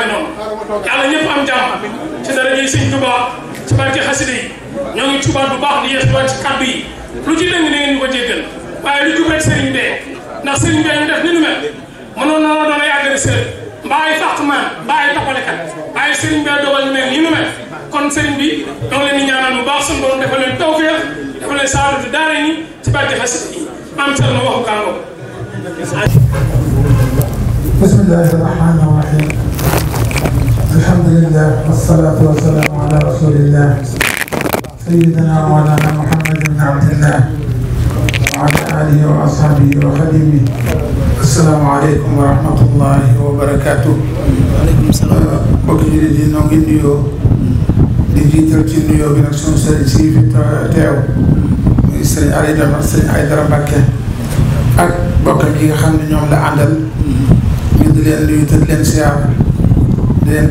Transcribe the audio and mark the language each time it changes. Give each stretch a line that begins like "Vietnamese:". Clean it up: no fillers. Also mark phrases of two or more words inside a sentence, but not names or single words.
Wolof: noonu yàlla ñëpp am jàmm ci dara ñuy Sëñ Tuubaa ci barke xasida yi ñoo ngi tubaab bu baax di yees ci kaddu yi lu ci dëng na ngeen ñu ko jéggal waaye lu jub rek sëriñ bee ndax sëriñ bi ñu def ni nu mel mënoon na doon yàggale sëriñ mbaa ay fàq man mbaa ay toppalekat waaye sëriñ bi dogal ñu mel nii nu mel kon sëriñ bi ñoo leen di ñaanal bu baax suñu borom defal leen tawfeex defal leen saadatu daara ñi ci barke xasida yi am sel na waxu kàngoo.
Arabic: بسم الله الرحمن الرحيم الحمد لله والصلاة والسلام على رسول الله سيدنا ومولانا محمد بن عبد الله وعلى آله وأصحابه وخديمه. السلام عليكم ورحمة الله وبركاته.
Wolof: mbokki jullit yi noo ngi nuyoo di jiital ci nuyoo bi nag sunu sëriñ si fi teew muy sëriñ Aydara Mbàkke ak bokkam yi nga xam ne ñoom la àndal ñu di leen nuyu te di leen siyaar di leen